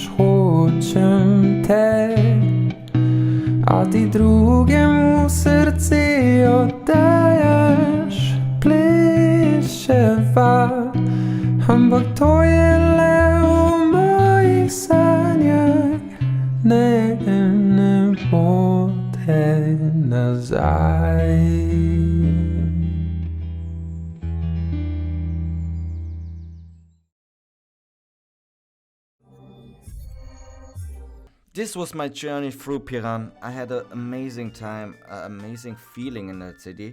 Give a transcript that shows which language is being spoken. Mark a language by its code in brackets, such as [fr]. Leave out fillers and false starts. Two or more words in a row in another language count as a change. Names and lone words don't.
[sl] Hočem te, a ti drugemu srce oddajaš. Pleševa, ampak to je le v mojih sanjah. Ne, ne bo te nazaj. [en] This was my journey through Piran. I had an amazing time, an amazing feeling in that city.